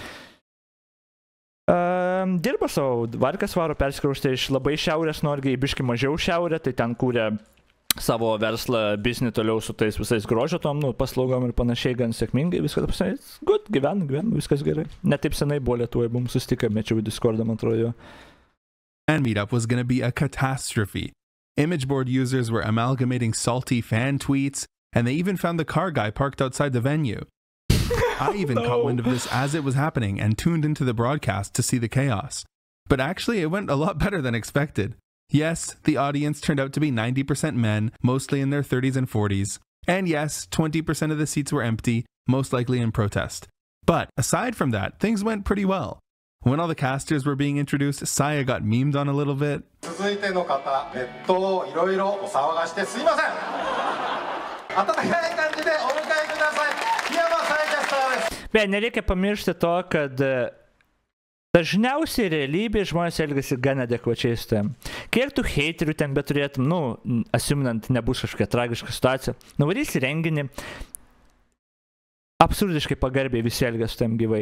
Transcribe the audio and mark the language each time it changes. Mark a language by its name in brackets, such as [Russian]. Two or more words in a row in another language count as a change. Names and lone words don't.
[Lithuanian] Dirba savo varkas varo, persikraustė iš labai šiaurės Norgiai, biški mažiau šiaurė, tai ten kūrė savo verslą, biznį toliau su tais visais grožio tom, paslaugom ir panašiai, gan sėkmingai, viskas apsai, good, gyvenu, viskas gerai. Net taip senai buvo Lietuvoje, buvom susitikę, mečiau Discordą, man atrodo jo. [English] Fan meetup was gonna be a catastrophe. Image board users were amalgamating salty fan tweets, and they even found the car guy parked outside the venue. I even caught wind of this as it was happening and tuned into the broadcast to see the chaos. But actually, it went a lot better than expected. Yes, the audience turned out to be 90% men, mostly in their 30s and 40s. And yes, 20% of the seats were empty, most likely in protest. But aside from that, things went pretty well. When all the casters were being introduced, Saya got memed on a little bit. [Lithuanian] Bet nereikia pamiršti to, kad dažniausiai realybėje žmonės elgiasi gan adekvačiai su tavim. Kiek tu heiterių ten beturėtum, asiminant, nebus kažkokia tragiška situacija, nuvarysi renginį, absurdiškai pagarbiai visi elgiasi su tavim gyvai.